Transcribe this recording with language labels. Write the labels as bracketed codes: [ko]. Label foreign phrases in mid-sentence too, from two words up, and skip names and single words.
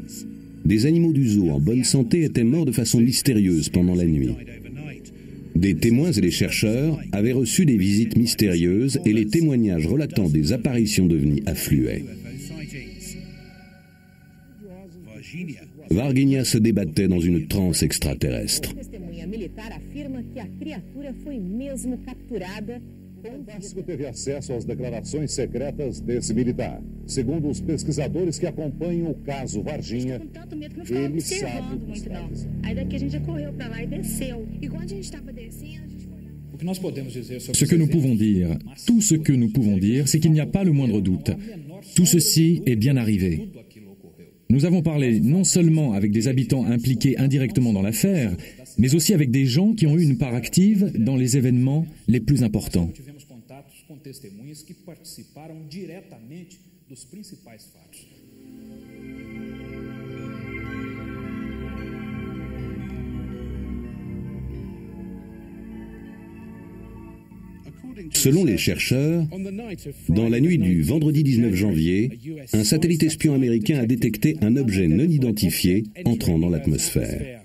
[fr] Des animaux du zoo en bonne santé étaient morts de façon mystérieuse pendant la nuit. Des témoins et des chercheurs avaient reçu des visites mystérieuses et les témoignages relatant des apparitions d'ovnis affluaient. Varginha se débattait dans une transe extraterrestre. [pt] Fantástico teve acesso às declarações secretas desse militar. Segundo os pesquisadores que acompanham o caso Varginha, ele sabe o que está dizendo. Aí daqui a gente já correu para lá e desceu. E quando a gente estava descendo, a gente foi... [fr] Ce que nous pouvons dire, tout ce que nous pouvons dire, c'est qu'il n'y a pas le moindre doute. Tout ceci est bien arrivé. Nous avons parlé non seulement avec des habitants impliqués indirectement dans l'affaire, mais aussi avec des gens qui ont eu une part active dans les événements les plus importants. [pt] Tivemos contatos com testemunhas que participaram diretamente dos principais fatos. [fr] Selon les chercheurs, dans la nuit du vendredi 19 janvier, un satellite espion américain a détecté un objet non identifié entrant dans l'atmosphère.